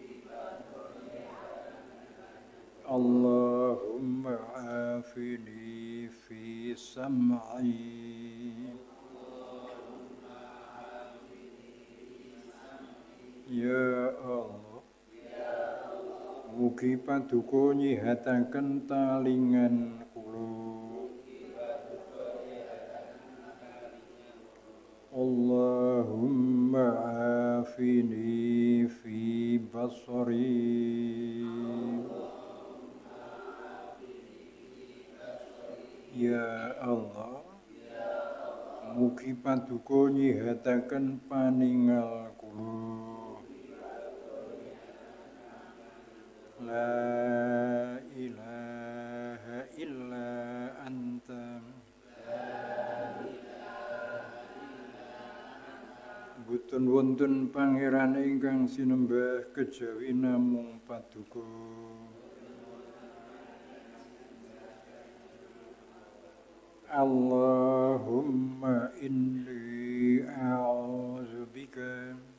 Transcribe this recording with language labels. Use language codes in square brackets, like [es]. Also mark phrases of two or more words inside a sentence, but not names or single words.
[ar] اللهم عافني في سمعي. يا الله, [jv] mugi paduka nyihataken talingan kula. [ar] اللهم عافني في بصري. يا الله, [jv] mugi paduka nyihataken paningal kula. [ar] لا إله إلا أنت. [jv] Boten wonten pangeran ingkang sinembah kejawi namung paduka. [ar] اللهم إني أعوذ بك.